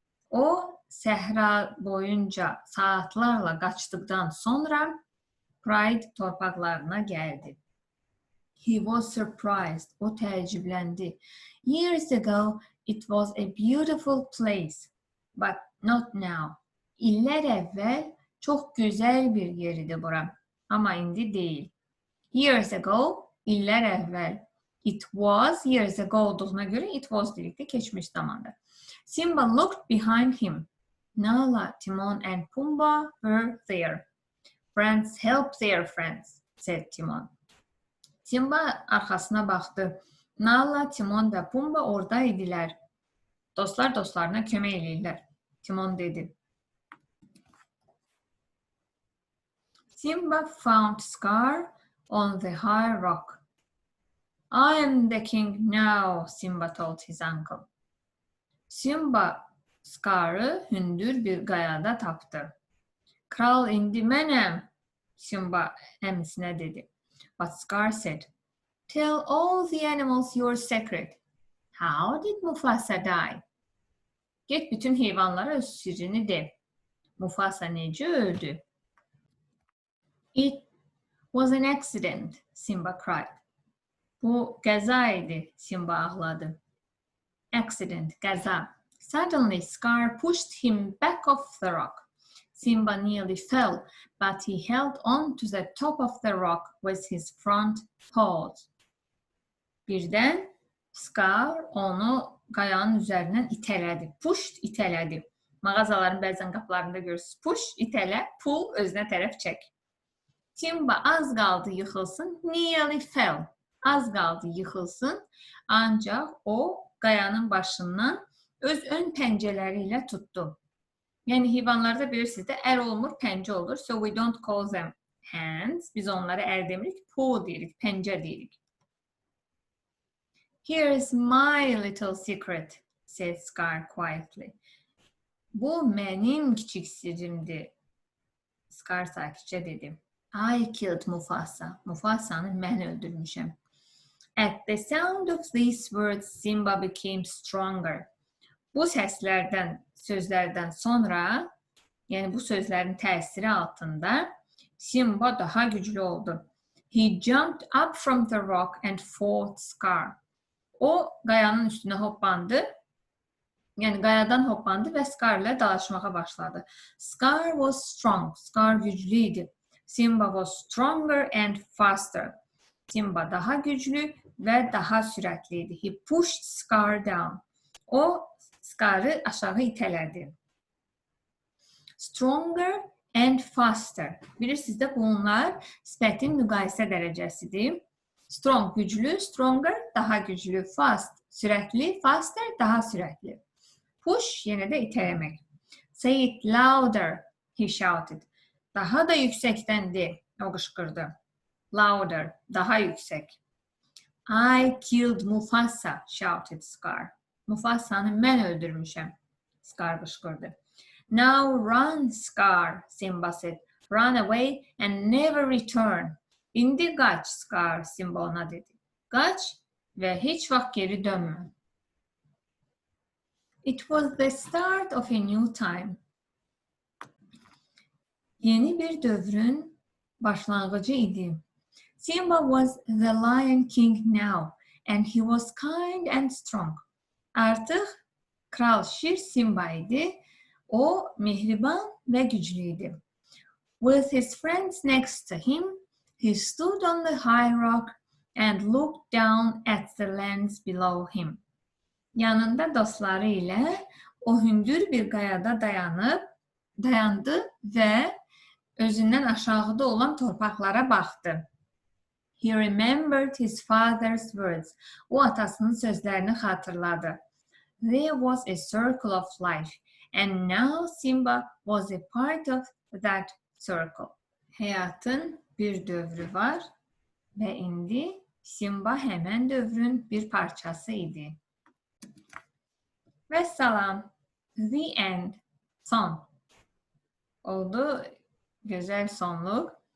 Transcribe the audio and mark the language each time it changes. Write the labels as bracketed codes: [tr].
[az] O, səhra boyunca saatlarla qaçdıqdan sonra Pride torpaqlarına gəldi. [en] He was surprised. [az] O təəccübləndi. [en] Years ago, it was a beautiful place, but not now. [az] İllər əvvəl çox gözəl bir yer idi bura, amma indi deyil. [en] Years ago, [az] illər əvvəl. [en] It was years ago [az] olduğuna görə [en] it was [az] dedikdə keçmiş zamanda. [en] Simba looked behind him. Nala, Timon and Pumbaa were there. Friends help their friends, said Timon. [az] Simba arxasına baxdı. Nala, Timon və Pumbaa orada idilər. Dostlar dostlarına kömək eləyirlər. Timon dedi. [en] Simba found Scar on the high rock. I am the king now, Simba told his uncle. [az] Simba Scar'ı hündür bir qayada tapdı. Kral indi mənəm, Simba əmisinə dedi. [en] But Scar said, tell all the animals your secret. How did Mufasa die? [az] Get bütün heyvanlara öz sirrini de. Mufasa necə öldü? [en] It was an accident, Simba cried. [az] Bu qəza idi, Simba ağladı. [en] Accident, qəza. Suddenly, Scar pushed him back off the rock. Simba nearly fell, but he held on to the top of the rock with his front paws. [az] Birdən Scar onu qayanın üzərindən itələdi. Pushed, itələdi. Mağazaların bəzən qapılarında görürsünüz. Push, itələ, pull, özünə tərəf çək. Simba az qaldı yıxılsın, [en] nearly fell. [az] Az qaldı yıxılsın, ancaq o qayanın başından öz ön pəncələri ilə tutdu. Yəni heyvanlarda bilirsiniz də əl olmur, pəncə olur. [en] So we don't call them hands. [az] Biz onlara əl demirik, paw deyirik, pəncə deyirik. [en] Here is my little secret, said Scar quietly. [az] Bu mənim kiçik sirrimdir. Scar sakitcə dedi. [en] I killed Mufasa. [az] Mufasanı mən öldürmüşəm. [en] At the sound of these words, Simba became stronger. [az] Bu səslərdən, sözlərdən sonra, yəni bu sözlərin təsiri altında Simba daha güclü oldu. [en] He jumped up from the rock and fought Scar. [az] O qayanın üstünə hoppandı. Yəni qayadan hoppandı və Scar ilə dalaşmağa başladı. [en] Scar was strong. [az] Scar güclü idi. [en] Simba was stronger and faster. [az] Simba daha güclü və daha sürətli idi. [en] He pushed Scar down. [az] O Scar'ı aşağı itələdi. [en] Stronger and faster. [az] Bilirsiniz də bunlar sifətin müqayisə dərəcəsidir. Strong, güclü, stronger, daha güclü, fast, sürətli, faster, daha sürətli. Push, yenə də itələmək. [en] Say it louder, he shouted. [az] Daha da yüksəkdən de, o qışqırdı. Louder, daha yüksək. [en] I killed Mufasa, shouted Scar. [az] Mufasanı mən öldürmüşəm, Scar qışqırdı. [en] Now run, Scar, Simba said. Run away and never return. [az] İndi qaç, Scar, Simba ona dedi. Qaç və heç vaxt geri dönmə. [en] It was the start of a new time. [az] Yeni bir dövrün başlanğıcı idi. [en] Simba was the Lion King now, and he was kind and strong. [az] Artıq Kral Şir Simba idi. O mehriban və güclü idi. [en] With his friends next to him, he stood on the high rock and looked down at the lands below him. [az] Yanında dostları ilə o hündür bir qayada dayandı və özündən aşağıda olan torpaqlara baxdı. [en] He remembered his father's words. [az] O atasının sözlərini xatırladı. [en] There was a circle of life, and now Simba was a part of that circle. [az] Həyatın bir dövrü var və indi Simba həmən dövrün bir parçası idi. Və salam. [en] The end. [az] Son. Oldu. Gözəl sonluq.